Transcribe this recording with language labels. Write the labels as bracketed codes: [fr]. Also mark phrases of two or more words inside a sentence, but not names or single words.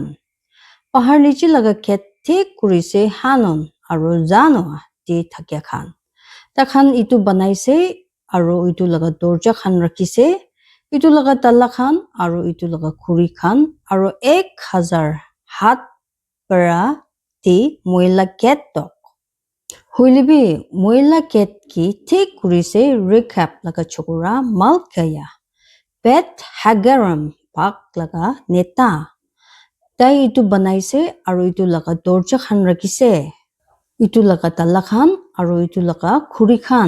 [nag] Pahar nichi laga khet thik kurise Hanon aru Zanoa di thakya khan. Takhan itu banaise aru itu laga dorja khan rakise. Itu laga talla khan aru itu laga khuri khan aru 1000 hat para ti moila ket tok. Huilibi moila ket ki thik kurise Recap laga chokora Malkaya. Bet Hagaram bhag laga neta. Tai itu banaise aru itu laga dorja khan rakise. Itu laga talla khan aru itu laga khuri khan.